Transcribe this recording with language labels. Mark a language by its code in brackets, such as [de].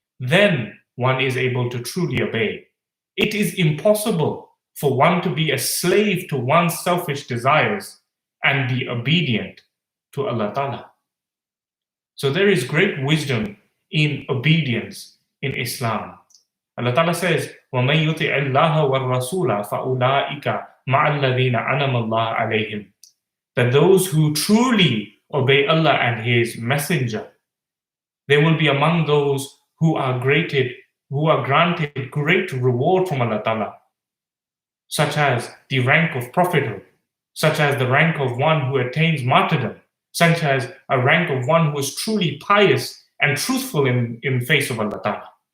[en] Then one is able to truly obey. It is impossible for one to be a slave to one's selfish desires and be obedient to Allah Ta'ala. So there is great wisdom in obedience in Islam. [ar] Allah Ta'ala says, وَمَن يُطِعِ اللَّهَ وَالرَّسُولَ فَأُولَٰئِكَ مَعَ الَّذِينَ أَنَمَ اللَّهُ عَلَيْهِمْ. [en] That those who truly obey Allah and His Messenger, they will be among those who are granted great reward from Allah Ta'ala, such as the rank of prophethood, such as the rank of one who attains martyrdom, such as a rank of one who is truly pious and truthful in face of Allah Ta'ala.